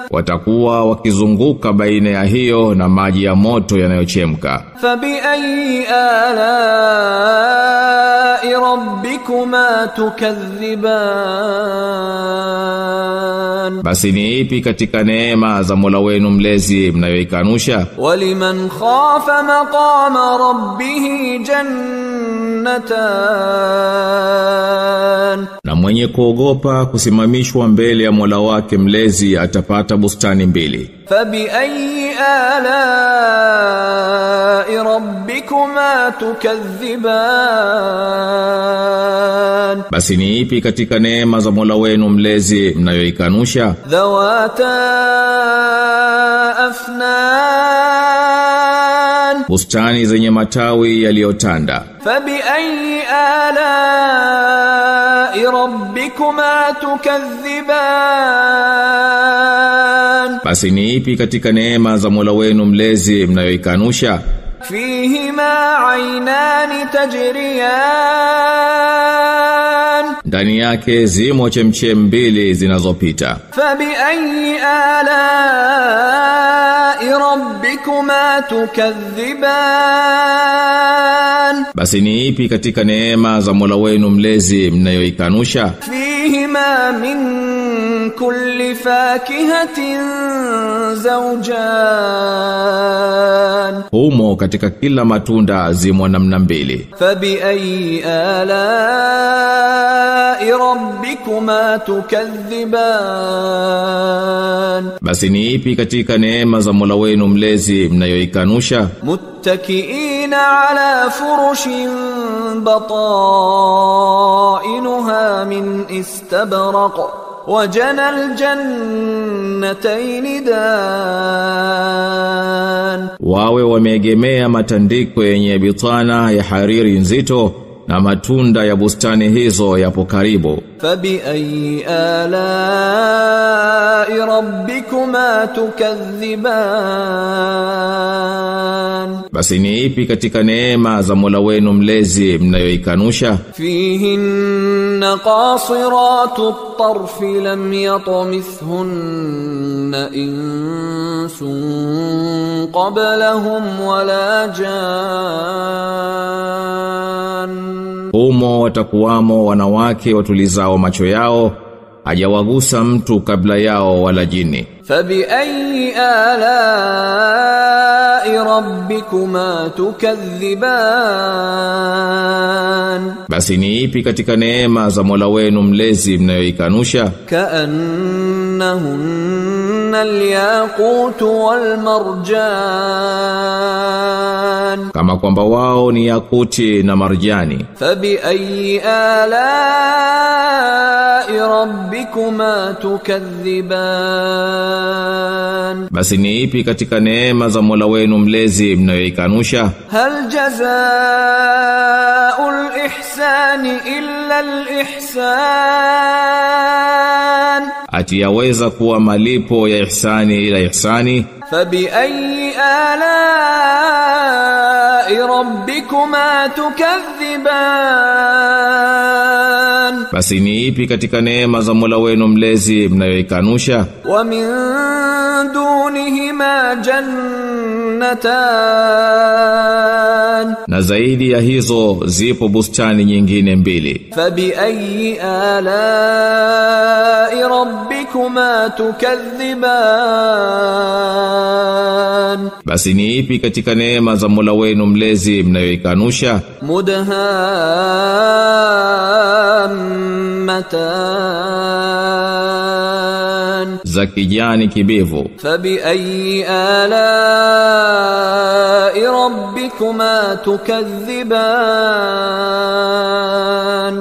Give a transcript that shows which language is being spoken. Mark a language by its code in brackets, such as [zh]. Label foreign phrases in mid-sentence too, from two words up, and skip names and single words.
[sw] Watakuwa wakizunguka baina ya hiyo na maji ya moto yanayochemka. [ar] فبأي آلاء ربكما تكذبان. [sw] Basi ni ipi katika neema za Mola wenu mlezi mnayoikanusha? [ar] ولمن خاف مقام ربه جنتان. [sw] Na mwenye kuogopa kusimamishwa mbele ya Mola wake mlezi atapata bustani mbili. [ar] فبأي آلاء ربكما تكذبان. [sw] Basi ni ipi katika neema za Mola wenu mlezi mnayoikanusha? [ar] ذواتا أفنان. [sw] bustani zenye matawi yaliyotanda. [ar] فبأي آلاء ربكما تكذبان [sw] Basi ni ipi katika neema za Mola wenu mlezi mnayoikanusha? [ar] فيهما عينان تجريان [sw] Ndani yake zimo chemchem mbili zinazopita. [ar] فبأي آلاء ربكما تكذبان [sw] Basi ni ipi katika neema za Mola wenu mlezi mnayoikanusha? [ar] فيهما من كل فاكهة زوجان [sw] Humo katika kila matunda zimo namna mbili. [ar] فبأي آلاء ربكما تكذبان [sw] Basi ni ipi katika neema za Mola wenu mlezi mnayoikanusha? [ar] متكئين على فرش بطائنها من استبرق وجنى الجنتين دان [sw] Wawe wameegemea matandiko yenye bitana ya hariri nzito na matunda ya bustani hizo yapo karibu. [ar] فبأي آلاء ربكما تكذبان [sw] Basi ni ipi katika neema za Mola wenu mlezi mnayoikanusha? [ar] فيهن قاصرات الطرف لم يطمثهن إنس قبلهم ولا جان [sw] Humo watakuwamo wanawake watulizao macho yao, hajawagusa mtu kabla yao wala jini. [ar] فبأي آلاء ربكما تكذبان [sw] Basi ni ipi katika neema za Mola wenu mlezi mnayoikanusha? [ar] كأنهن الياقوت والمرجان [sw] Kama kwamba wao ni yakuti na marjani. [ar] فبأي آلاء ربكما تكذبان [sw] Basi ni ipi katika neema za Mola wenu mlezi mnayoikanusha? [ar] هل جزاء الإحسان إلا الإحسان [sw] Ati yaweza kuwa malipo ya ihsani ila ihsani? [ar] فبأي آلاء ربكما تكذبان [sw] Basi ni ipi katika neema za Mola wenu mlezi mnayoikanusha? [ar] ومن دونهما جنتان [sw] Na zaidi ya hizo zipo bustani nyingine mbili. [ar] فبأي آلاء ربكما تكذبان [sw] Basi ni ipi katika neema za Mola wenu mlezi mnayoikanusha? [ar] مدهامتان [sw] Za kijani kibivu. [ar] فبأي آلاء ربكما تكذبان